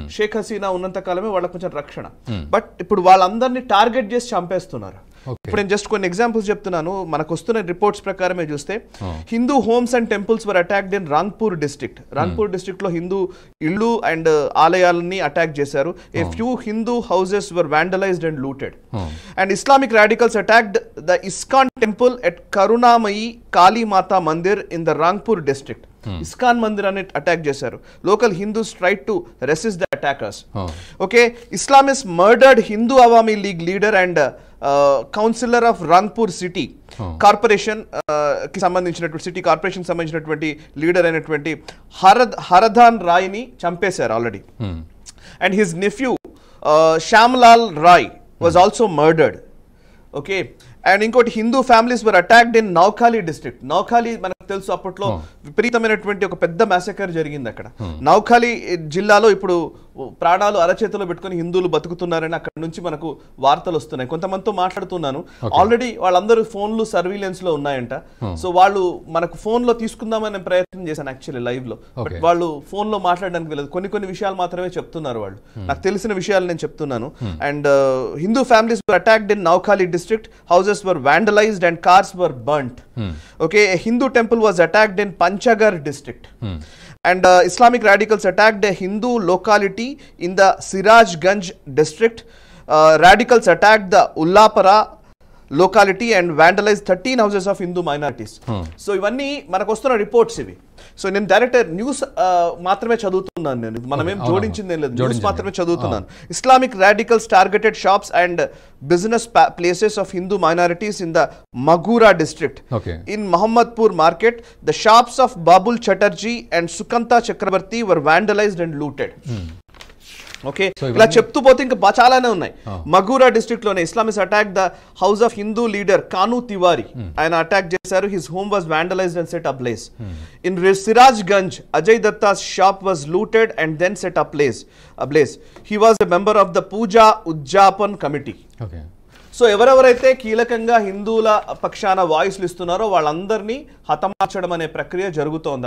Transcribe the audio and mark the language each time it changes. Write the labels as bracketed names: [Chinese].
[Telugu] షేక్ హసీనా ఉన్నంత కాలమే వాళ్ళకి కొంచెం రక్షణ. బట్ ఇప్పుడు వాళ్ళందరినీ టార్గెట్ చేసి చంపేస్తున్నారు. ఇప్పుడు నేను జస్ట్ కొన్ని ఎగ్జాంపుల్స్ చెప్తున్నాను. మనకు వస్తున్న రిపోర్ట్స్ ప్రకారమే చూస్తే [English] Hindu homes and temples were attacked in Rangpur district. [Telugu] రాంగ్పూర్ district లో హిందూ ఇళ్ళు అండ్ ఆలయాలని అటాక్ చేశారు. [English] A few Hindu houses were vandalized and looted. And Islamic radicals attacked the ISKCON temple at Karunamayi Kali Mata Mandir in the Rangpur district. [Telugu] ISKCON మందిరాన్ని attack చేశారు. [English] Local Hindus tried to resist the attackers. Okay, Islamist murdered Hindu Awami League leader and councillor of Rangpur city corporation [Telugu] కి సంబంధించినటువంటి city corporation సంబంధించినటువంటి leader అయినటువంటి హరధాన్ రాయ్ ని చంపేశారు already. [English] And his nephew Shyamlal Roy was also murdered. Okay, and ఇంకోటి Hindu families were attacked in Noakhali district. [Telugu] నౌఖాలి మనకు తెలుసు అప్పట్లో విపరీతమైనటువంటి ఒక పెద్ద మ్యాసకర్ జరిగింది అక్కడ. నౌఖాలి జిల్లాలో ఇప్పుడు ప్రాణాలు అరచేతిలో పెట్టుకుని హిందువులు బతుకుతున్నారని అక్కడ నుంచి మనకు వార్తలు వస్తున్నాయి. కొంతమందితో మాట్లాడుతున్నాను, ఆల్రెడీ వాళ్ళందరూ ఫోన్లు సర్వీలెన్స్ లో ఉన్నాయంట. సో వాళ్ళు మనకు ఫోన్ లో తీసుకుందామనే ప్రయత్నం చేశాను యాక్చువల్లీ లైవ్ లో, బట్ వాళ్ళు ఫోన్ లో మాట్లాడడానికి వెళ్ళదు. కొన్ని విషయాలు మాత్రమే చెప్తున్నారు వాళ్ళు. నాకు తెలిసిన విషయాలు నేను చెప్తున్నాను. [English] And Hindu families were attacked in Noakhali district. Houses were vandalized and cars were burnt. Okay, a Hindu temple was attacked in Panchagar district. And Islamic radicals attacked a Hindu locality in the Sirajganj district. Radicals attacked the Ullapara locality and vandalized 13 houses of Hindu minorities. [Telugu] So ఇవన్నీ మనకు వస్తున్న reports ఇవి. So నేను direct news మాత్రమే చదువుతున్నాను, నేను మనమేం జోడించింది ఏం లేదు, న్యూస్ మాత్రమే చదువుతున్నాను. [English] Islamic radicals targeted shops and business places of Hindu minorities in the Magura district. In Mohammadpur market the shops of Babul Chatterjee and Sukanta Chakraborty were vandalized and looted. [Telugu] Okay, ఇలా చెప్తూ పోతే ఇంకా చాలానే ఉన్నాయి. మగూరా డిస్ట్రిక్ట్ లోనే [English] Islamist attack the house of Hindu leader Kanu Tiwari. [Telugu] ఆయన attack చేశారు. [English] His home was vandalized and set ablaze. In Sirajganj Ajay Datta's shop was looted and then set ablaze. He was a member of the Puja Udjapan committee. [Telugu] So ఎవరెవరైతే కీలకంగా హిందువుల పక్షాన వాయిస్లు ఇస్తున్నారో వాళ్ళందరినీ హతమార్చడం అనే ప్రక్రియ జరుగుతోంది.